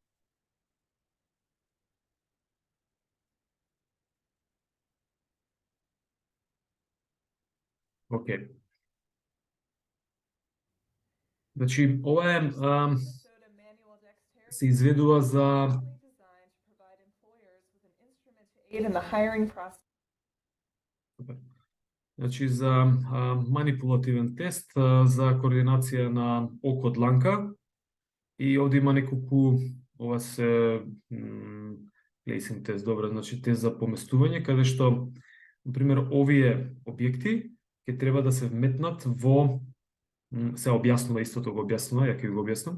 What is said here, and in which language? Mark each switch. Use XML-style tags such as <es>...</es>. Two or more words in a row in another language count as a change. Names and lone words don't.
<mk>Океј. Значи, ова е се изведува за</mk> <en>aid in the hiring process.</en> <mk>Значи за манипулативен тест за координација на око дланка и овде има неколку ова се placing тест, добро, значи тест за поместување каде што на пример овие објекти ќе треба да се вметнат во се објаснува истото го објаснува, ја ќе ви го објаснам.</mk>